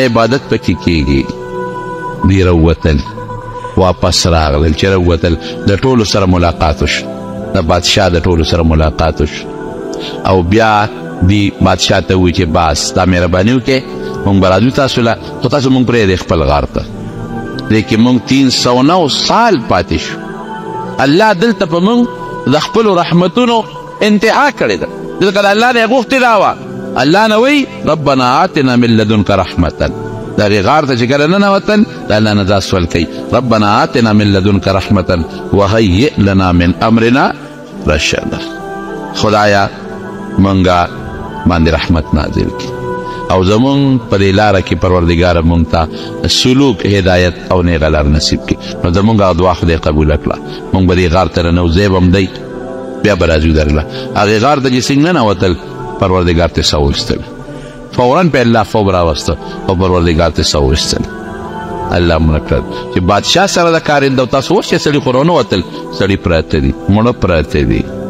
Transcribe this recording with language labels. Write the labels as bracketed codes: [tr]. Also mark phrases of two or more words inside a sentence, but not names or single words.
[ps] عبادت پکې کېږي دی راووتل واپس راغلل چې راووتل د ټولو سره ملاقات وشو د بادشاه د ټولو سره ملاقات وشو او بیا دی بادشاه ته ووایي چې بس دا مهرباني وکړې موږ به راځو تاسو له خو تاسو موږ پرېږدئ خپل غار ته لیکن موږ 309 سال پاتې شو الله دلته په موږ د خپلو رحمتونو انتها کړې ده دلته د الله نه یې غوښتې دا وه الله نه وی [ar] ربنا آتنا من لدنک رحمتا [ps] د هغې غار ته چې کله ننوتل د الله نه دا سوال کوي [ar] ربنا آتنا من لدنک رحمتا وهیئ لنا من امرنا رشدا [ps] خدایا منګه باندې رحمت نازل کړي او زمونږ په دې لاره کې پروردګاره مونږ ته سلوک هدایت او نیغه لار نصیب کړي نو زمونږ هغه دعا خدای قبوله کړه مونږ به دې غار ته رانو ځای به هم دی بیا به راځو درله هغې غار ته چې څنګه ننوتل پروردګار ته ساه وایستل فورا په الله خوب راوسته او پروردګار ته ساه وایستل الله مړه کړل چې بادشاه سره د کارنده او تاسو اوس چې سړي خو رانوتل سړي پراته دي مړه پراته دي